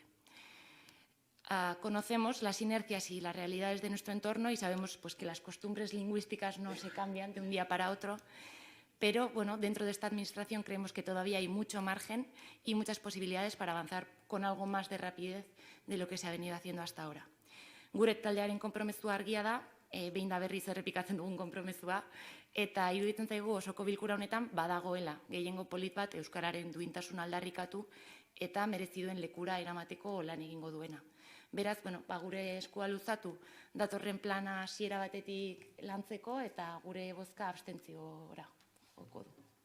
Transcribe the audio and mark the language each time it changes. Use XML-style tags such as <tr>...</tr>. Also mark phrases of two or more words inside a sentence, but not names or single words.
<es>Conocemos las inercias y las realidades de nuestro entorno y sabemos que las costumbres lingüísticas no se cambian de un día para otro, pero dentro de esta administración creemos que todavía hay mucho margen y muchas posibilidades para avanzar con algo más de rapidez de lo que se ha venido haciendo hasta ahora.</es> <eu>Gure taldearen konpromesua argia da, behin da berriz errepikatzen dugun konpromesua, eta iruditzen zaigu osoko bilkura honetan badagoela gehiengo polit bat euskararen duintasuna aldarrikatu eta merezi duen lekura eramateko lan egingo duena. Beraz, gure eskua luzatu datorren plana hasiera batetik lantzeko eta gure bozka abstentziora joko du.</eu>